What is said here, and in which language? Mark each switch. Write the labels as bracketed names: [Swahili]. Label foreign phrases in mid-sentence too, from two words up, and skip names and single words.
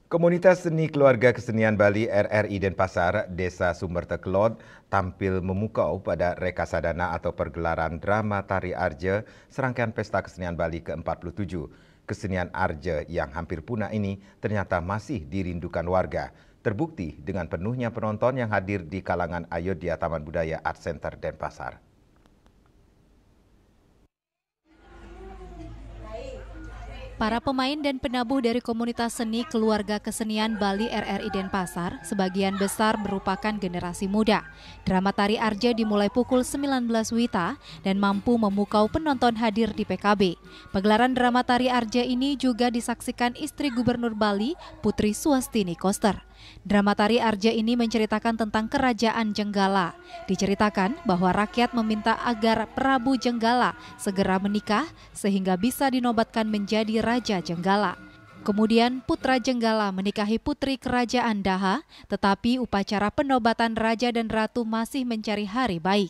[Indonesian] Komunitas seni keluarga kesenian Bali RRI Denpasar, Desa Sumber Tekelot tampil memukau pada Rekasadana atau pergelaran drama Tari Arja serangkaian Pesta Kesenian Bali ke-47. Kesenian Arja yang hampir punah ini ternyata masih dirindukan warga. Terbukti dengan penuhnya penonton yang hadir di kalangan Ayodhya Taman Budaya Art Center Denpasar. Para pemain dan penabuh dari komunitas seni keluarga kesenian Bali RRI Denpasar sebagian besar merupakan generasi muda. Drama Tari Arja dimulai pukul 19 WITA dan mampu memukau penonton hadir di PKB. Pagelaran drama Tari Arja ini juga disaksikan istri Gubernur Bali, Putri Suwastini Koster. Drama Tari Arja ini menceritakan tentang Kerajaan Jenggala. Diceritakan bahwa rakyat meminta agar Prabu Jenggala segera menikah sehingga bisa dinobatkan menjadi Raja Jenggala. Kemudian Putra Jenggala menikahi Putri Kerajaan Daha, tetapi upacara penobatan Raja dan Ratu masih mencari hari baik.